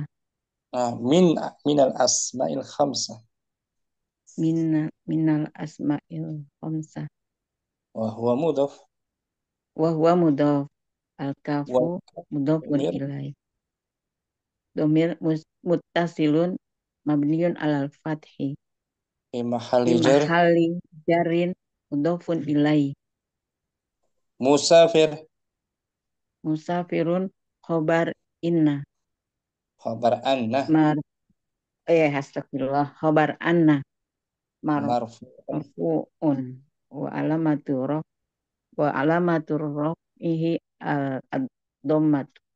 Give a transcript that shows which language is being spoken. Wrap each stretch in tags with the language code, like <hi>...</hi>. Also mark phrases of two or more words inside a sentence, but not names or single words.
<ar>من الأسماء الخمسة. من الأسماء الخمسة. وهو مضاف. الكاف مضاف إليه. ضمير متصل مبني على الفتح. في محل جر مضاف إليه. مسافر خبر إنّ. خبر أنّ. أستغفر الله. خبر أنّ. مرفوع. مرفوع وعلامة رفعه الضمة.</ar>